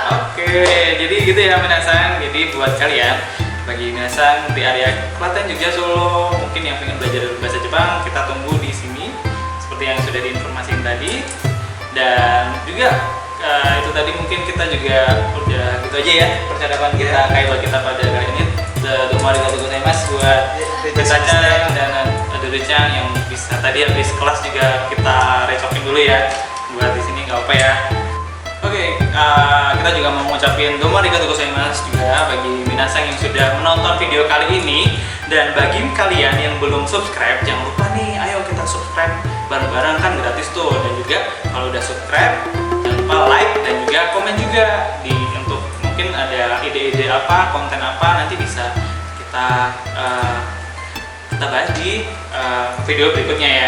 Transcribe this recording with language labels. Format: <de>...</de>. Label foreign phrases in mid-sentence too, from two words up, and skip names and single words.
<id>Oke, jadi gitu ya minasan. Jadi buat kalian, bagi minasan di area Klaten juga Solo, mungkin yang pengen belajar bahasa Jepang, kita tunggu di sini seperti yang sudah diinformasikan tadi. Dan juga itu tadi mungkin kita juga udah gitu aja ya percakapan kita kayak kita pada kali ini.</id> <ja>どうもありがとうございます</ja> <id>buat Cacang dan Adurucang yang bisa tadi habis kelas juga kita recokin dulu ya. Buat di sini nggak apa ya. Oke, kita juga mau ngucapin</id> <ja>どうもありがとうございます</ja> <id>juga bagi minasan yang sudah menonton video kali ini. Dan bagi kalian yang belum subscribe, jangan lupa nih, ayo kita subscribe bareng-bareng, kan gratis tuh. Dan juga kalau udah subscribe, jangan lupa like dan juga komen juga untuk mungkin ada ide-ide apa, konten apa, nanti bisa kita bahas di video berikutnya ya.</id>